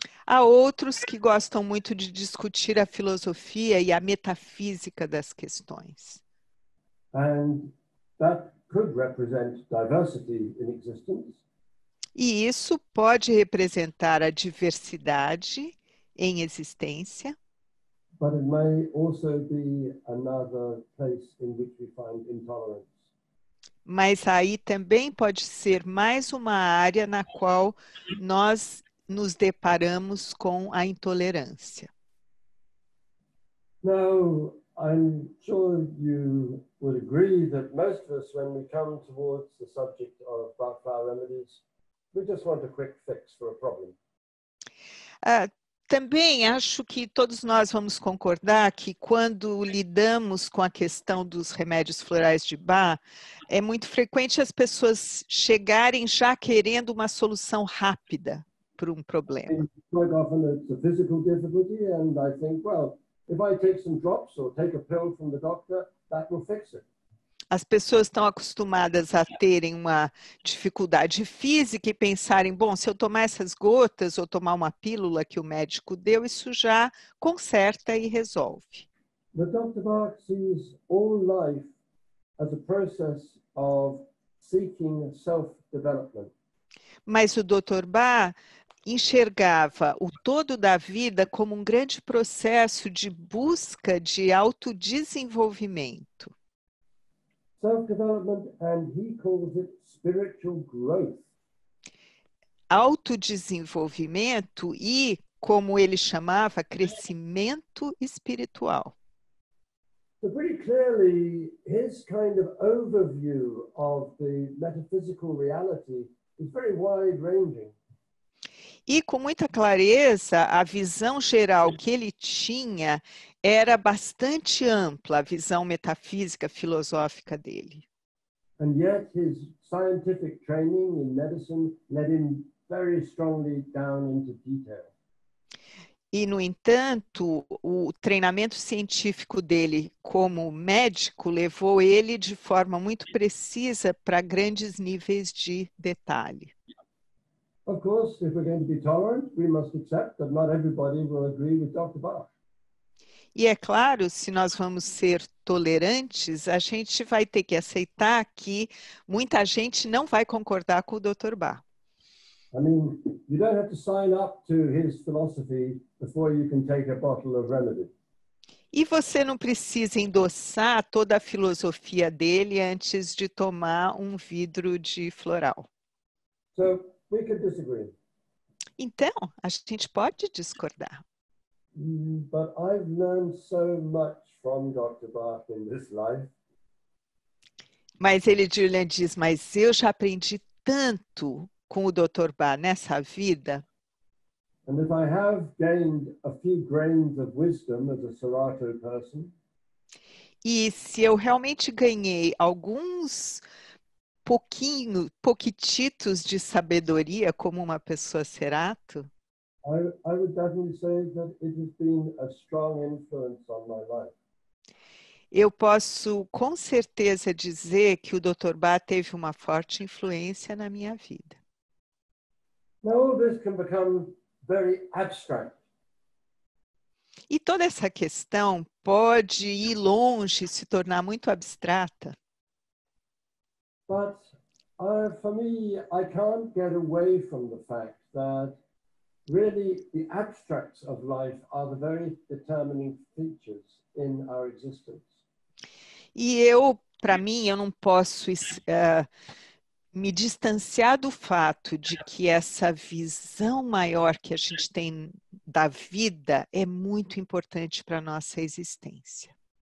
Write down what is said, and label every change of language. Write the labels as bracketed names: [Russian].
[Portuguese] há outros que gostam muito de discutir a filosofia e a metafísica das questões. [English] And that could represent diversity in existence, [Portuguese] E isso pode representar a diversidade em existência, [English] but it may also be another place in which we find intolerance. [Portuguese] mas aí também pode ser mais uma área na qual nós nos deparamos com a intolerância. [English] Now, I'm sure you would agree that most of us, when we come towards the subject of Bach flower remedies, we just want a quick fix for a problem. [Portuguese] Também acho que todos nós vamos concordar que quando lidamos com a questão dos remédios florais de Bach, é muito frequente as pessoas chegarem já querendo uma solução rápida para um problema. [English] Quite often it's a physical difficulty, and I think, well, if I take some drops or take a pill from the doctor, that will fix it. [Portuguese] As pessoas estão acostumadas a terem uma dificuldade física e pensarem, bom, se eu tomar essas gotas ou tomar uma pílula que o médico deu, isso já conserta e resolve. [English] But Dr. Bach sees all life as a process of seeking self-development. [Portuguese] Mas o Dr. Bach enxergava o todo da vida como um grande processo de busca de autodesenvolvimento. [English] Self-development, and he calls it spiritual growth. [Portuguese] Autodesenvolvimento e, como ele chamava, crescimento espiritual. [English] So pretty clearly, his kind of overview of the metaphysical reality is very wide-ranging. [Portuguese] E com muita clareza, a visão geral que ele tinha era bastante ampla, a visão metafísica, filosófica dele. [English] And yet his scientific training in medicine led him very strongly down into detail. [Portuguese] E, no entanto, o treinamento científico dele como médico levou ele de forma muito precisa para grandes níveis de detalhe. [English] Of course, if we're going to be tolerant, we must accept that not everybody will agree with Dr. Bach. [Portuguese] E é claro, se nós vamos ser tolerantes, a gente vai ter que aceitar que muita gente não vai concordar com o Dr. Bach. [English] I mean, you don't have to sign up to his philosophy before you can take a bottle of remedy. [Portuguese] E você não precisa endossar toda a filosofia dele antes de tomar um vidro de floral. [English] So we could disagree. [Portuguese] Então, a gente pode discordar. [English] But I've learned so much from Dr. Bach in this life. [Portuguese] Mas ele, Julian, diz, mas eu já aprendi tanto com o Dr. Bach nessa vida. [English] And if I have gained a few grains of wisdom as a Serato person, [Portuguese] E se eu realmente ganhei alguns pouquititos de sabedoria como uma pessoa Serato, [English] I would definitely say that it has been a strong influence on my life. [Portuguese] eu posso com certeza dizer que o Dr. Bach teve uma forte influência na minha vida. [English] Now all this can become very abstract. [Portuguese] E toda essa questão pode ir longe e se tornar muito abstrata. [English] But for me, I can't get away from the fact that really the abstracts of life are the very determining features in our existence. [Portuguese] E para mim, eu não posso me distanciar do fato de que essa visão maior que a gente tem da vida é muito importante para a nossa existência.